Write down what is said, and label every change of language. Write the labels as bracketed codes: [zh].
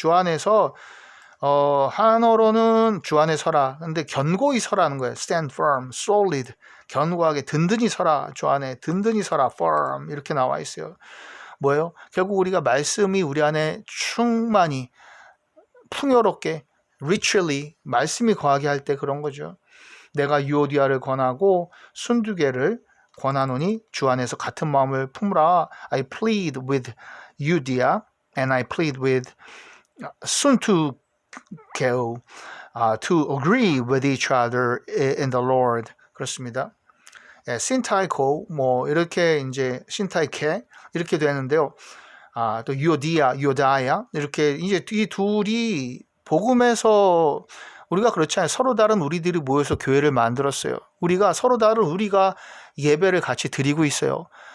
[ko] 주 안에서 한어로는 주 안에 서라. 근데 견고히 서라는 거예요. [en] Stand firm, solid. [ko] 견고하게 든든히 서라. 주 안에 든든히 서라. firm. 이렇게 나와 있어요. 뭐예요? 결국 우리가 말씀이 우리 안에 충만히 풍요롭게 richly 말씀이 거하게 할 때 그런 거죠. 내가 유오디아를 권하고 순두개를 권하노니 주 안에서 같은 마음을 품으라. [en] I plead with Euodia and I plead with 순두개오 to agree with each other in the Lord. [ko] 그렇습니다. 신타이코 뭐 이렇게 이제 신타이케 이렇게 되는데요. 또 유오디아, 유오다야 이렇게 이제 이 둘이 복음에서 우리가 그렇잖아요. 서로 다른 우리들이 모여서 교회를 만들었어요. 우리가 서로 다른 우리가 예배를 같이 드리고 있어요.